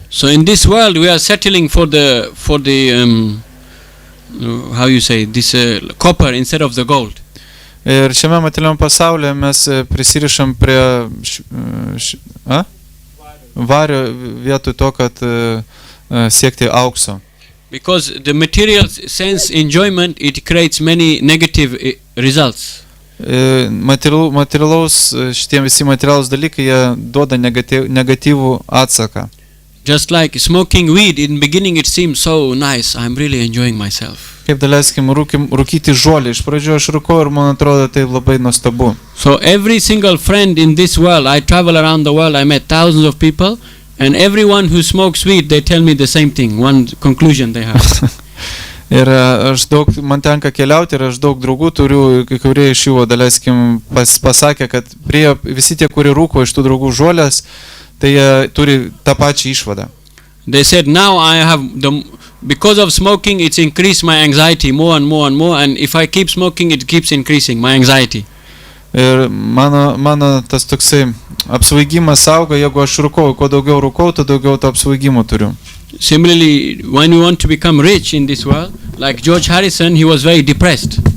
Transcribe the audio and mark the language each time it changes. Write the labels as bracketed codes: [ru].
[en] So in this world we are settling for the how you say, this copper instead of the gold. [lt] Ir šiame materialiame pasaulyje mes prisirišam prie vario vietoj to, kad siekti aukso. [en] Because the material sense enjoyment, it creates many negative results. [lt] Materialaus, šitie visi materialūs dalykai, jie duoda negatyvų atsaką. [en] Just like smoking weed, in beginning it seems so nice, I'm really enjoying myself. [lt] Kaip daleiskim rūkyti žolę. Iš pradžio aš rūkau ir man atrodo tai labai nuostabu. [en] So every single friend in this world, I travel around the world, I met thousands of people, and everyone who smokes weed, they tell me the same thing, one conclusion they have. [lt] Ir man tenka keliauti ir aš daug draugų turiu, kai kurie iš jų, daleiskim, pasakė, kad visi tie, kurie rūko iš tų draugų žolės, tai jie turi tą pačią išvadą. [en] They said, now I have because of smoking, it's increased my anxiety more and more and more, and if I keep smoking, it keeps increasing my anxiety. [lt] Ir mano tas toksai apsvaigimas auga, jeigu aš rūkau, kuo daugiau rūkau, to daugiau to apsvaigimo turiu. [en] Similarly, when we want to become rich in this world, like George Harrison, he was very depressed.